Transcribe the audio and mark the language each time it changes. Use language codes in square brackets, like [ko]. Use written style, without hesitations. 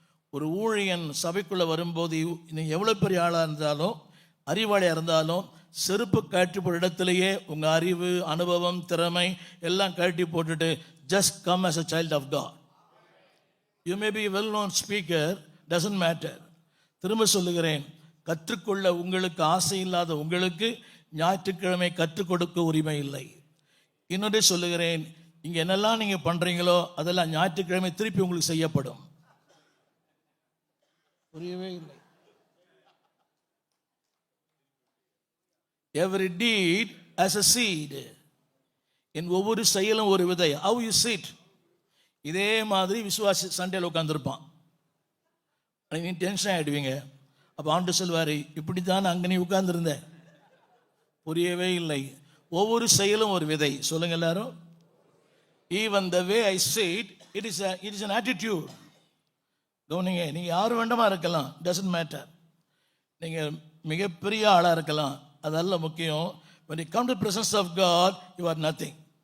[ta] ஒரு ஊழியன் சபைக்குள்ளே வரும்போது, நீங்கள் எவ்வளோ பெரிய ஆளாக இருந்தாலும், அறிவாளியாக இருந்தாலும், செருப்பு கழட்டி போட்ட இடத்துலையே உங்கள் அறிவு, அனுபவம், திறமை எல்லாம் கழட்டி போட்டுட்டு [en] Just come as a child of God. You may be a well-known speaker, doesn't matter. [ta] திரும்ப சொல்லுகிறேன், கற்றுக்கொள்ள உங்களுக்கு ஆசை இல்லாத உங்களுக்கு ஞாயிற்றுக்கிழமை கற்றுக் கொடுக்க உரிமை இல்லை. இன்னொரு சொல்லுகிறேன், இங்கே என்னெல்லாம் நீங்கள் பண்ணுறீங்களோ அதெல்லாம் ஞாயிற்றுக்கிழமை திருப்பி உங்களுக்கு செய்யப்படும். புரியவே இல்லை. [en] Every deed as a seed. [ta] என் ஒவ்வொரு செயலும் ஒரு விதை. [en] How you sit. [ta] இதே மாதிரி விசுவாசி சண்டையில் உட்காந்துருப்பான். நீ டென்ஷன் ஆகிடுவீங்க. அப்போ ஆண்டு சொல்வார், இப்படி தான் அங்கே நீ உட்கார்ந்துருந்த. புரியவே இல்லை. ஒவ்வொரு செயலும் ஒரு விதை. சொல்லுங்க எல்லாரும். [en] Even the way I sit, it is an attitude. [ta] கவனிங்க. நீங்கள் யார் வேண்டுமா இருக்கலாம், [en] doesn't matter. [ta] நீங்கள் மிகப்பெரிய ஆளாக இருக்கலாம், அதெல்லாம் முக்கியம். [en] when you come to the presence of God, you are nothing.